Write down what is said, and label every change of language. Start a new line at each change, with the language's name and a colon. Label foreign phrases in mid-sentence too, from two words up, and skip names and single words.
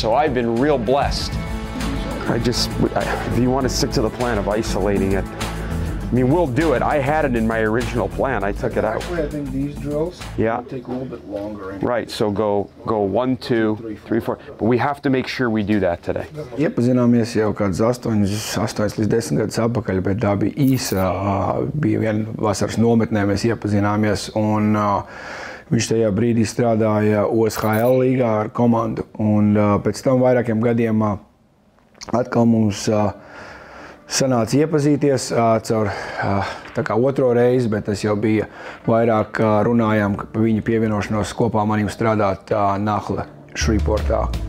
English: So I've been real blessed. If you want to stick to the plan of isolating it, I mean, we'll do it. I had it in my original plan. I took it out. Actually, I think these drills take a little bit longer. Anyway. Right, so go 1, 2, 3, 4. But we have to make sure we do that today.
Latvian: Iepazināmies jau kāds 8 līdz 10 gadus atpakaļ, bet tā bija īsa. Bija viena vasaras nometnē, mēs iepazināmies, un viņš tajā brīdī strādāja OSHL līgā ar komandu. Un pēc tam vairākiem gadiem atkal mums sanāca iepazīties caur tā kā otro reizi, bet tas jau bija vairāk runājām par viņa pievienošanos kopā manim strādāt Nahla Šriportā.